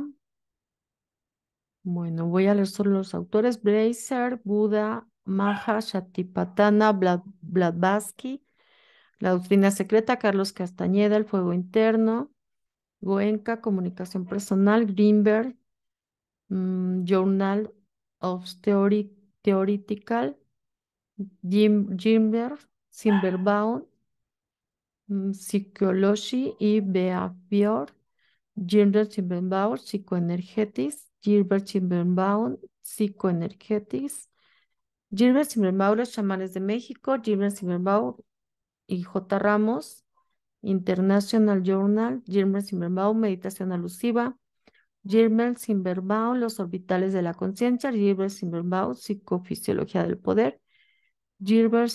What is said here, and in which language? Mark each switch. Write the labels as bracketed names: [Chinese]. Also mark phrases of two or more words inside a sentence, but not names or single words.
[Spanish] Bueno, voy a leer solo los autores. Blazer, Buda, Maha, Shatipatthana, Blavatsky, La doctrina secreta, Carlos Castañeda, El fuego interno, Goenka, Comunicación personal, Greenberg, Journal of Theoretical, Gimberg, Simberbaum, Psychology y Behavior, Gilbert Simberbaum, Psychoenergetics, Gilbert Simberbaum, Psychoenergetics, Gilbert Simberbaum, Los chamanes de México, Gilbert Simberbaum y J. Ramos, International Journal, Gilbert Simberbaum, Meditación alusiva, Gilbert Simberbaum, Los orbitales de la conciencia, Gilbert Simberbaum, Psicofisiología del poder, Gilbert